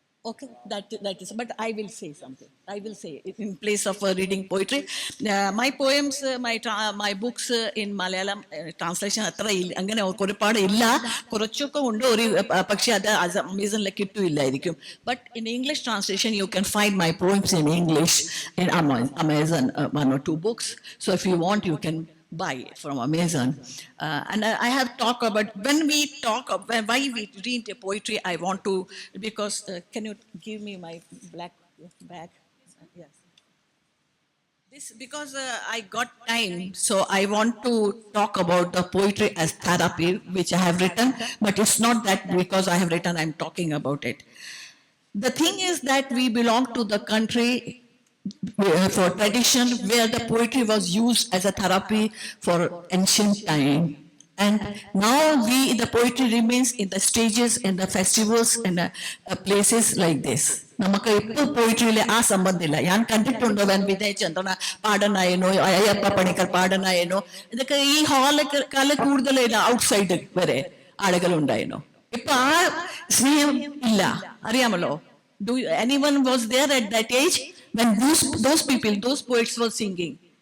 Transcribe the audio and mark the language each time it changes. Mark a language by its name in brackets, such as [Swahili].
[English] Okay, that is. But I will say something. I will say it in place of reading poetry. My poems, my books in Malayalam translation [Malayalam] അത്ര അങ്ങനെ ഒരുപാട് ഇല്ല, കുറച്ചൊക്കെ ഉണ്ട്. ഒരു പക്ഷേ അത് അമേസണിൽ കിട്ടില്ലായിരിക്കും. [English] But in English translation you can find my poems in English in Amazon, 1 or 2 books. So if you want, you can buy from Amazon. And I have talked about, when we talk of why we read poetry, I want to, because, can you give me my black bag? Yes. This, because I got time, so I want to talk about the poetry as therapy, which I have written, but it's not that because I have written, I'm talking about it. The thing is that we belong to the country for tradition where the poetry was used as a therapy for ancient time. And now the poetry remains in the stages, in the festivals, in places like this. [Malayalam] നമുക്ക് ഇപ്പോൾ പോയിട്രിയിലെ ആ സംബന്ധമില്ല. ഞാൻ കണ്ടിട്ടുണ്ട് വിനയ് ചന്ദ്രന പാടനായനോ അയ്യപ്പ പണിക്കർ പാടനായനോ ഇതൊക്കെ ഈ ഹാളൊക്കെ കൂടുതൽ outside വരെ ആളുകൾ ഉണ്ടായിരുന്നു. ഇപ്പൊ ആ സ്നേഹം ഇല്ല, അറിയാമല്ലോ. [English] Anyone was there at that age when those people, those poets were singing?